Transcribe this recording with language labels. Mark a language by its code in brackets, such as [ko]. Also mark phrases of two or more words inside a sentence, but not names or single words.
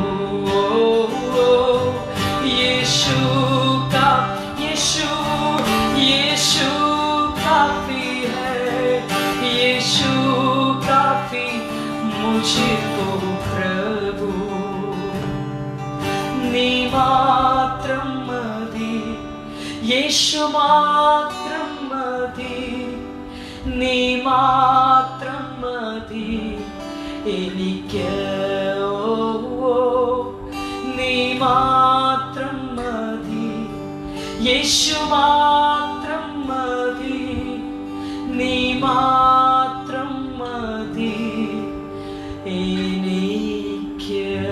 [hi] यीशु का यीशु यीशु काफी है, यीशु काफी मुझको प्रभु, [ml] നീ മാത്രം മതി, യേശു മാത്രം മതി, നീ മാത്രം മതി, എനിക്ക് നീ മാത്രം മതി, യേശു മാത്രം മതി, നീ മാത്രം മതി എനിക്ക്.